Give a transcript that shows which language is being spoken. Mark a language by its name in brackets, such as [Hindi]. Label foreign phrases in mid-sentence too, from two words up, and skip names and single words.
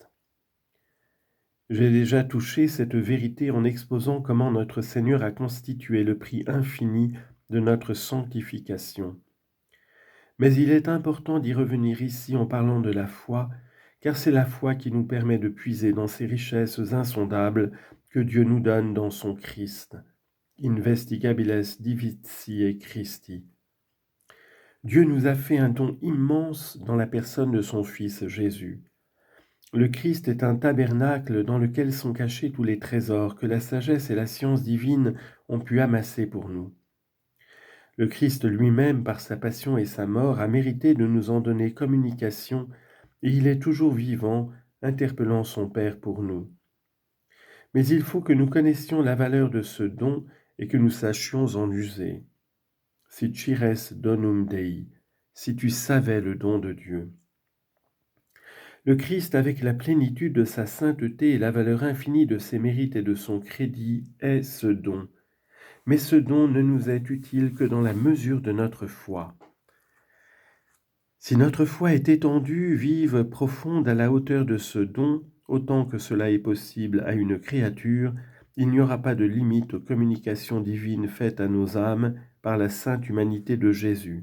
[French] J'ai déjà touché cette vérité en exposant comment notre Seigneur a constitué le prix infini de notre sanctification. Mais il est important d'y revenir ici en parlant de la foi, car c'est la foi qui nous permet de puiser dans ces richesses insondables que Dieu nous donne dans son Christ. [Latin] Investigabiles divitiae Christi. [French] Dieu nous a fait un don immense dans la personne de son Fils Jésus. Le Christ est un tabernacle dans lequel sont cachés tous les trésors que la sagesse et la science divine ont pu amasser pour nous. Le Christ lui-même, par sa passion et sa mort, a mérité de nous en donner communication, et il est toujours vivant, interpellant son Père pour nous. Mais il faut que nous connaissions la valeur de ce don et que nous sachions en user. [Latin] Si cires donum Dei, [French] si tu savais le don de Dieu. Le Christ, avec la plénitude de sa sainteté et la valeur infinie de ses mérites et de son crédit, est ce don. Mais ce don ne nous est utile que dans la mesure de notre foi. Si notre foi est étendue, vive, profonde à la hauteur de ce don, autant que cela est possible à une créature, il n'y aura pas de limite aux communications divines faites à nos âmes par la sainte humanité de Jésus.